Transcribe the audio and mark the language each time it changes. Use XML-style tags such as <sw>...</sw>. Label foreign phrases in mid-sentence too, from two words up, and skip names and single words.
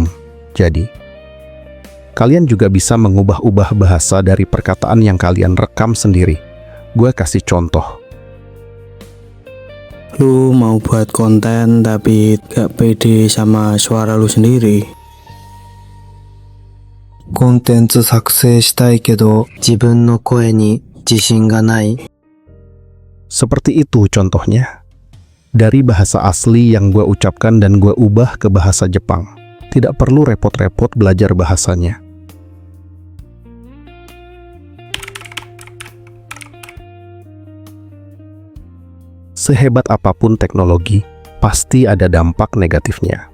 <id>Jadi, kalian juga bisa mengubah-ubah bahasa dari perkataan yang kalian rekam sendiri. Gue kasih contoh. Lu mau buat konten tapi gak pede sama suara lu sendiri.</id> <ja>コンテンツ作成したいけど自分の声に自信がない。</ja> <id>Seperti itu contohnya. Dari bahasa asli yang gue ucapkan dan gue ubah ke bahasa Jepang. Tidak perlu repot-repot belajar bahasanya. Sehebat apapun teknologi, pasti ada dampak negatifnya.</id>